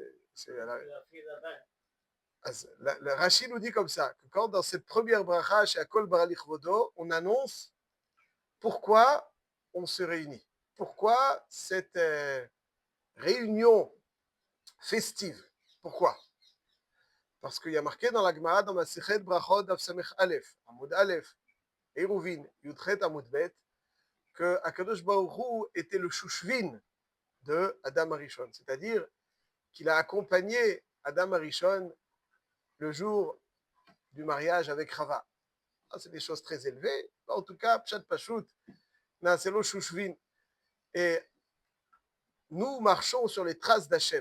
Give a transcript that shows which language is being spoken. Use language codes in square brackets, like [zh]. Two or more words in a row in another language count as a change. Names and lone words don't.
[fr] Le Rashi nous dit comme ça, que quand dans cette première bracha, chez [he] הכל ברא לכבודו, [fr] on annonce pourquoi on se réunit. Pourquoi cette réunion festive? Pourquoi? Parce qu'il y a marqué dans la Gemara, dans [he] מסכת ברכות דף סמך אלף, עמוד אלף, עירובין, יוד חית עמוד בית, [fr] que [he] הקדוש ברוך הוא [fr] était le chouchvin de [he] אדם הראשון, [fr] c'est-à-dire qu'il a accompagné [he] אדם הראשון [fr] le jour du mariage avec Chava. C'est des choses très élevées, en tout cas, [he] פשט פשוט, [fr] c'est le chouchvin. Et nous marchons sur les traces d'Hachem.